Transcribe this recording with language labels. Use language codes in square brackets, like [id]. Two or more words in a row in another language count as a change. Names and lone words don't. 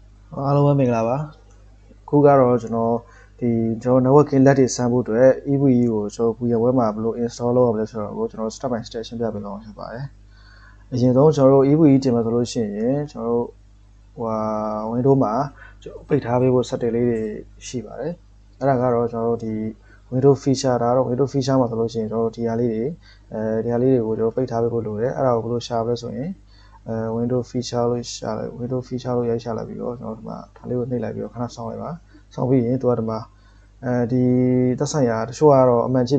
[my] အားလုံးပဲမင်္ဂလာပါခုကတော့ကျွန်တော် networking လက်တွေစမ်းဖို့အတွက် EVE ကိုကျွန်တော် Google Web မှာဘယ်လို install လုပ်ရမလဲဆိုတော့ကိုကျွန်တော် [en] step by step [my] ရှင်းပြပေးသွားမှာဖြစ်ပါတယ်အရင်ဆုံးကျွန်တော်တို့ EVE တင်မှာဆိုလို့ရှိရင်ကျွန်တော်တို့Windows မှာပိတ်ထားပေးဖို့ setting လေးတွေရှိပါတယ်အဲ့ဒါကတော့ကျွန်တော်တို့ဒီ Windows feature ဒါတော့ Windows feature မှာဆိုလို့ရှိရင်ကျွန်တော်တို့ဒီဟာလေးတွေကိုကျွန်တော်ပိတ်ထားပေးဖို့လိုတယ်အဲ့ဒါကိုဘယ်လိုရှာမလဲဆိုရင်Windows feature လို့ရှာလိုက် Windows feature လို့ရိုက်ရှာလိုက်ပြီးတော့ကျွန်တော်ဒီမှာဒါလေးကိုနှိပ်လိုက်ပြီးတော့ခဏစောင့်လိုက်ပါစောင့်ပြီးရင်သူကဒီမှာဒီသက်ဆိုင်ရာတချို့ကတော့အမှန်ချစ်